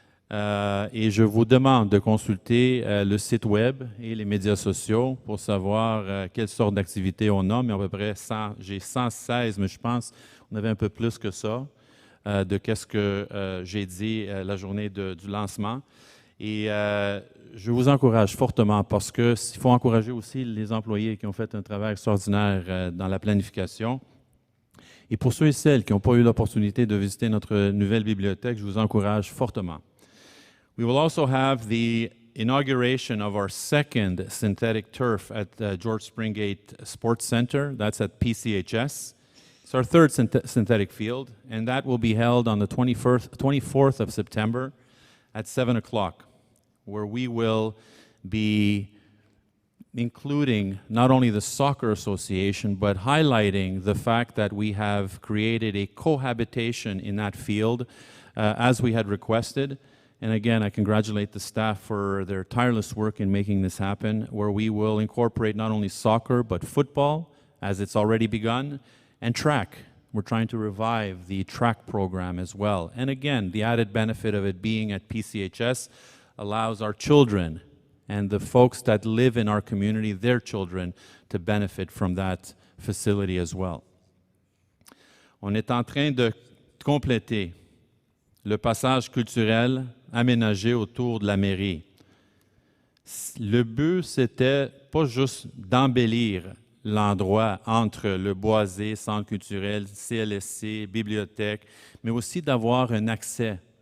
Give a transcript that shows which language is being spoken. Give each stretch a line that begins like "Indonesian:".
French: Et je vous demande de consulter le site web et les médias sociaux pour savoir quelle sorte d'activités on a, mais à peu près 100, j'ai 116, mais je pense qu'on avait un peu plus que ça, de qu'est-ce que j'ai dit la journée du lancement. Et je vous encourage fortement parce qu'il faut encourager aussi les employés qui ont fait un travail extraordinaire dans la planification. Et pour ceux et celles qui n'ont pas eu l'opportunité de visiter notre nouvelle bibliothèque, je vous encourage fortement.
English: We will also have the inauguration of our second synthetic turf at George Springate Sports Center. That's at PCHS. It's our third synthetic field, and that will be held on the 24th of September at 7 o'clock, where we will be including not only the Soccer Association, but highlighting the fact that we have created a cohabitation in that field as we had requested. And again, I congratulate the staff for their tireless work in making this happen, where we will incorporate not only soccer, but football, as it's already begun, and track. We're trying to revive the track program as well. And again, the added benefit of it being at PCHS allows our children and the folks that live in our community, their children, to benefit from that facility as well.
French: On est en train de compléter le passage culturel aménagé autour de la mairie. Le but, c'était pas juste d'embellir l'endroit entre le Boisé, Centre culturel, CLSC, bibliothèque, mais aussi d'avoir un accès